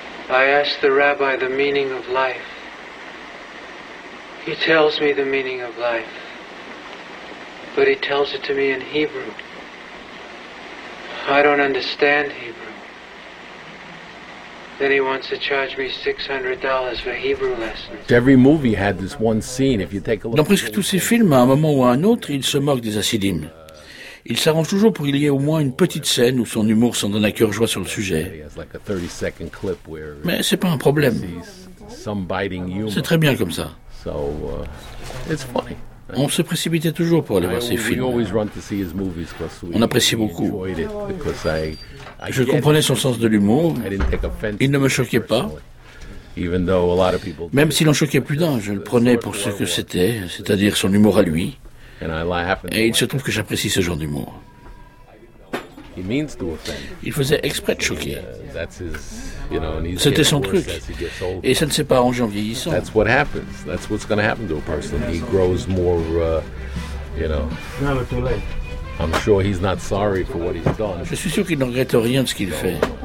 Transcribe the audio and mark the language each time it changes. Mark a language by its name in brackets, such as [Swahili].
[English] I ask the rabbi the meaning of life. He tells me the meaning of life. But he tells it to me in Hebrew. I don't understand Hebrew. Then he wants to charge me $600 for Hebrew lessons. Every movie had this one scene. If you take a look. [French] Dans presque tous ces films, à un moment ou à un autre, il se moque des hassidim. Il s'arrange toujours pour qu'il y ait au moins une petite scène où son humour s'en donne à cœur joie sur le sujet. Mais c'est pas un problème. C'est très bien comme ça. On se précipitait toujours pour aller voir ses films. On appréciait beaucoup. Je comprenais son sens de l'humour. Il ne me choquait pas. Même s'il en choquait plus d'un, je le prenais pour ce que c'était, c'est-à-dire son humour à lui. Et il se trouve que j'apprécie ce genre d'humour. Il faisait exprès de choquer. C'était son truc. Et ça ne s'est pas arrangé en vieillissant. [English] That's what happens. That's what's going to happen to a person. He grows more, I'm sure he's not sorry for what he's done. [French] Je suis sûr qu'il ne regrette rien de ce qu'il fait.